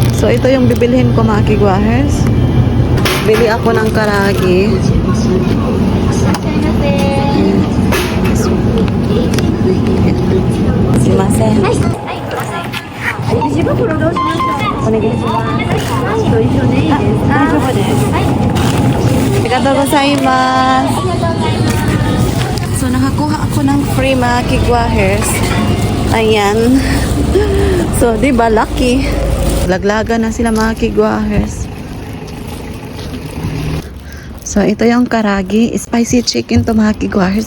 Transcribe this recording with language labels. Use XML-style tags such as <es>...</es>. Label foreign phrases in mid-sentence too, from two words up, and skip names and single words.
<tl>ito yung bibilhin ko mga kigwahers. Bili ako ng karagi.</tl> <ja>Sumimasen. ありがとうございます.</ja> <tl>So, nakakuha ako ng free mga kigwahers. Ayan. So, di ba lucky? Laglaga na sila mga kigwahers. So, ito yung karagi.</tl> <en>Spicy chicken</en> <tl>to mga kigwahers.</tl>